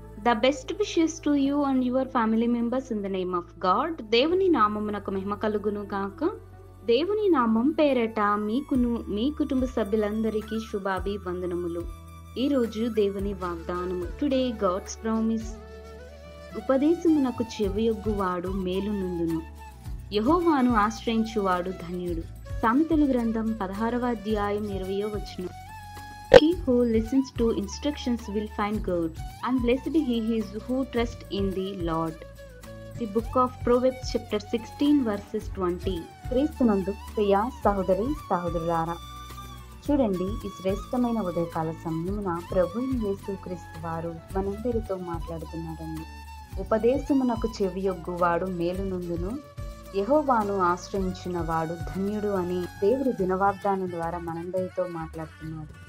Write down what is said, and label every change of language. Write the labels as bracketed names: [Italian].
[English] The best wishes to you and your family members in the name of God. [Telugu] దేవుని నామమునకు మహిమ కలుగును గాక. దేవుని నామం పేరట మీకును మీ కుటుంబ సభ్యులందరికీ శుభాభివందనములు. ఈ రోజు దేవుని వాగ్దానము. [English] Today God's promise. [Telugu] ఉపదేశమునకు చెవియొగ్గువాడు మేలు నుండును, యెహోవాను ఆశ్రయించువాడు ధన్యుడు. సామెతలు గ్రంథం 16వ అధ్యాయం 20వ వచనం. [English] He who listens to instructions will find good, and blessed he is who trusts in the Lord. The book of Proverbs chapter 16 verses 20. [Telugu] క్రీస్తునందు ప్రియ సహోదరి సహోదరులారా, చూడండి, ఈ శ్రేష్టమైన ఉదయకాల సమయమున ప్రభువు యేసుక్రీస్తు వారు మనందరితో మాట్లాడుతున్నారండి. ఉపదేశమునకు చెవియొగ్గువాడు మేలు నుండును, యెహోవాను ఆశ్రయించిన వాడు ధన్యుడు అని దేవుడి దినవాగ్దానం ద్వారా మనందరితో మాట్లాడుతున్నాడు.